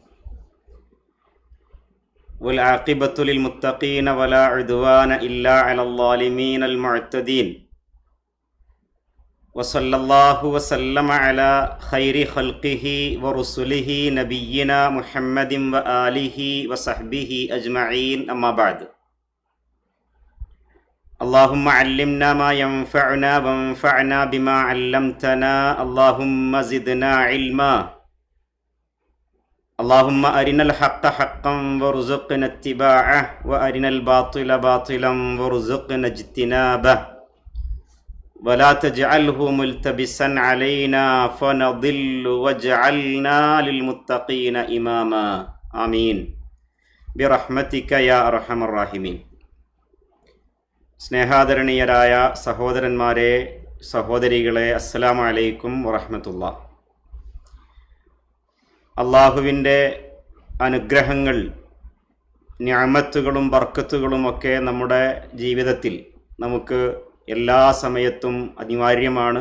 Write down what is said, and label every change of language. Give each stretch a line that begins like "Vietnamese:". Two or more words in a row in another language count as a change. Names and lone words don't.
Arabic: والعاقبة للمتقين ولا عدوان إلا على الظالمين المعتدين. وصلى الله وسلم على خير خلقه ورسله نبينا محمد وآله وصحبه أجمعين. أما بعد. اللهم علمنا ما ينفعنا وانفعنا بما علمتنا. اللهم زدنا علما. اللهم أرنا الحق حقا وارزقنا اتباعه وأرنا الباطل باطلا وارزقنا اجتنابه ولا تجعله ملتبسا علينا فنضل واجعلنا للمتقين إماما. آمين برحمتك يا أرحم الراحمين.
Malayalam: സ്നേഹാദരണീയരായ സഹോദരന്മാരെ, സഹോദരികളെ,
Arabic: السلام عليكم ورحمة الله.
Malayalam: അള്ളാഹുവിൻ്റെ അനുഗ്രഹങ്ങൾ, നിഅമത്തുകളും ബർക്കത്തുകളുമൊക്കെ നമ്മുടെ ജീവിതത്തിൽ നമുക്ക് എല്ലാ സമയത്തും അനിവാര്യമാണ്.